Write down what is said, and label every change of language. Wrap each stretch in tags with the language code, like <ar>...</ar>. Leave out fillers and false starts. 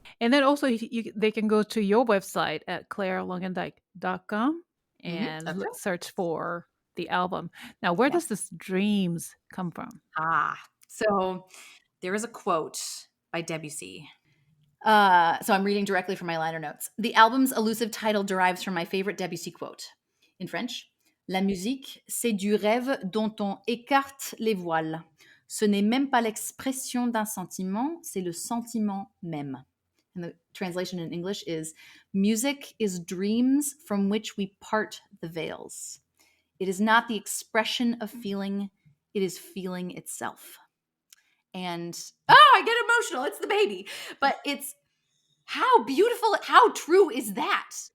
<en>And then also they can go to your website at clarelongendyke.com and search for the album. Now, where does this dreams come from? So there is a quote by Debussy. So I'm reading directly from my liner notes. The album's elusive title derives from my favorite Debussy quote. In French,</en> <fr>La musique, c'est du rêve dont on écarte les voiles. Ce n'est même pas l'expression d'un sentiment, c'est le sentiment même.</fr> <en>And the translation in English is, music is dreams from which we part the veils. It is not the expression of feeling, it is feeling itself. And, I get emotional, it's the baby. But it's, how beautiful, how true is that?</en>